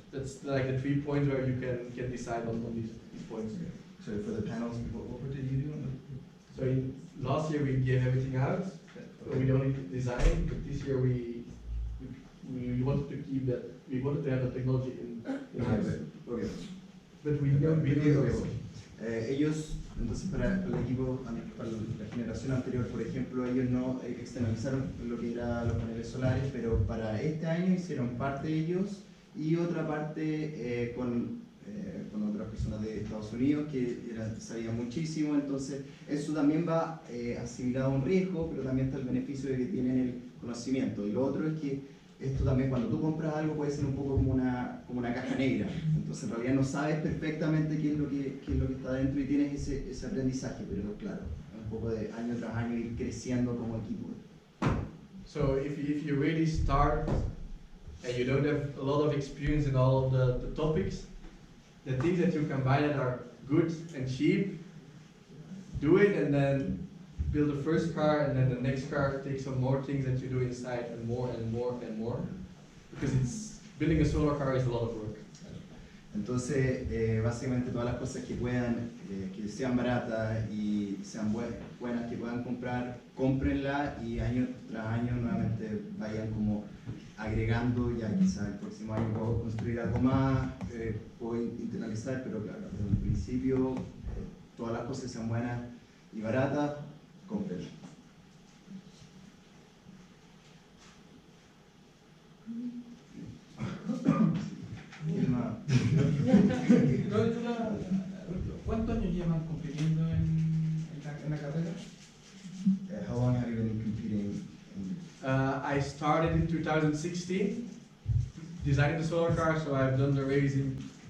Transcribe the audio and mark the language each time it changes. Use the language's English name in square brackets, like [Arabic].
[English] That's like the 3 points where you can decide on these points. So for the panels, what did you do? So last year we gave everything out, so we only designed, but this year we wanted to keep that, we wanted to have the technology in-house. Okay. But we don't [Spanish] ellos, entonces para el equipo, para la generación anterior, por ejemplo, ellos no externalizaron lo que eran los paneles solares, pero para este año hicieron parte ellos y otra parte con otras personas de Estados Unidos que sabían muchísimo. Entonces eso también va asimilado a un riesgo, pero también está el beneficio de que tienen el conocimiento. Y lo otro es que esto también, cuando tú compras algo, puede ser un poco como una caja negra. Entonces en realidad no sabes perfectamente qué es lo que está dentro y tienes ese aprendizaje, pero claro, un poco de año tras año ir creciendo como equipo. [English] So if you really start and you don't have a lot of experience in all of the topics, the things that you can buy that are good and cheap, do it, and then build the first car, and then the next car take some more things that you do inside, and more and more and more, because building a solar car is a lot of work. [Spanish] Entonces, básicamente todas las cosas que puedan, que sean baratas y sean buenas, que puedan comprar, cómprenla y año tras año nuevamente vayan como agregando. Ya quizá el próximo año puedo construir algo más, puedo internalizar, pero claro, desde un principio todas las cosas sean buenas y baratas, cómprenla. ¿Cuántos años llevan compitiendo en la carrera? [English] How long have you been competing? I started in 2016, designing the solar car, so I've done the racing.